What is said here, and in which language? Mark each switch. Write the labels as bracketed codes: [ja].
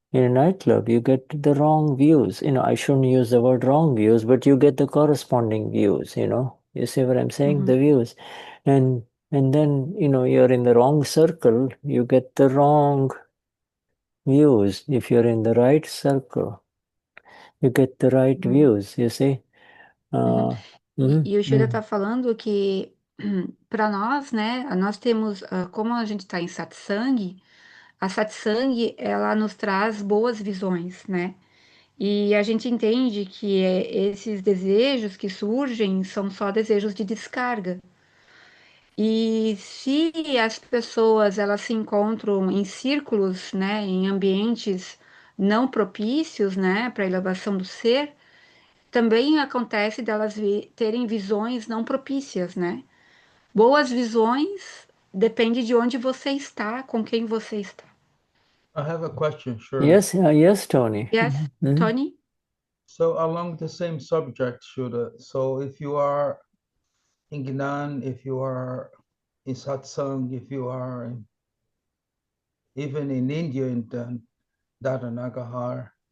[en] in a nightclub, you get the wrong views. I shouldn't use the word wrong views, but you get the corresponding views, You see what I'm saying? The Uhum. views. And then, you're in the wrong circle, you get the wrong views. If you're in the right circle, you get the right Uhum. views, you see? Uhum. Mhm, [pt] E o Shura está mhm, falando que, para nós, né, nós temos, como a gente está em satsang, a satsang, ela nos traz boas visões, né? E a gente entende que esses desejos que surgem são só desejos de descarga. E se as pessoas elas se encontram em círculos, né, em ambientes não propícios, né, para a elevação do ser, também acontece delas terem visões não propícias, né? Boas visões depende de onde você está, com quem você está. [en] I have a question, sure. Yes, Tony. Yes, Mhm, Tony? So along the same subject, Shuddha, so if you are in Gnan, if you are in satsang, if you are even in India in Dadanagahar,